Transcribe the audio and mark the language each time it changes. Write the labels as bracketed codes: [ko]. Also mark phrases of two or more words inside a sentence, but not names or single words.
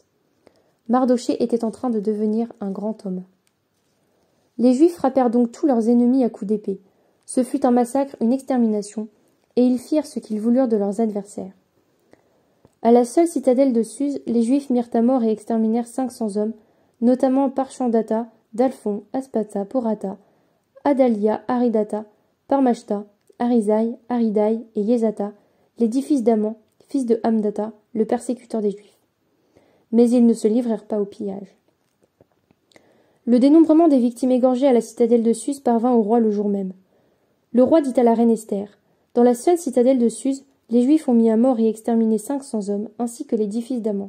[fr] Mardochée était en train de devenir un grand homme. Les Juifs frappèrent donc tous leurs ennemis à coups d'épée. Ce fut un massacre, une extermination, et ils firent ce qu'ils voulurent de leurs adversaires. À la seule citadelle de Suse, les Juifs mirent à mort et exterminèrent 500 hommes, notamment Parchandata, Dalphon, Aspata, Porata, Adalia, Aridata, Parmashta, Arisaï, Aridaï et Yezata, les 10 fils d'Aman, fils de Hamdata, le persécuteur des Juifs. Mais ils ne se livrèrent pas au pillage. Le dénombrement des victimes égorgées à la citadelle de Suse parvint au roi le jour même. Le roi dit à la reine Esther, « Dans la seule citadelle de Suse, les Juifs ont mis à mort et exterminé 500 hommes, ainsi que les 10 fils d'Aman.